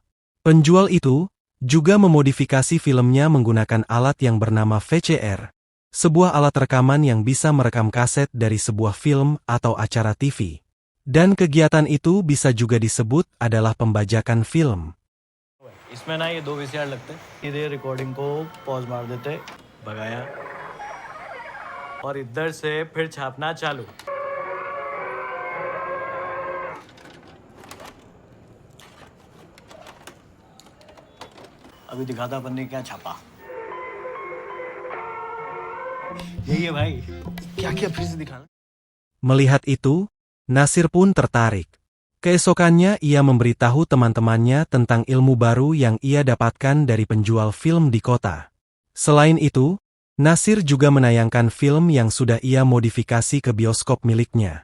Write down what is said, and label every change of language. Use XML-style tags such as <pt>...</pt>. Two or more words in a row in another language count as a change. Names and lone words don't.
<id>Penjual itu juga memodifikasi filmnya menggunakan alat yang bernama VCR, sebuah alat rekaman yang bisa merekam kaset dari sebuah film atau acara TV. Dan kegiatan itu bisa juga disebut adalah pembajakan film.</id> <hi>इसमें ना ये 2 वीसीआर लगते हैं, इधर रिकॉर्डिंग को पॉज मार देते, भगाया और इधर से फिर छापना चालू। अभी दिखाता अपन ने क्या छापा। यही है भाई, क्या किया फिर से दिखाना।</hi> <id>Melihat itu, Nasir pun tertarik. Keesokannya ia memberitahu teman-temannya tentang ilmu baru yang ia dapatkan dari penjual film di kota. Selain itu, Nasir juga menayangkan film yang sudah ia modifikasi ke bioskop miliknya.</id>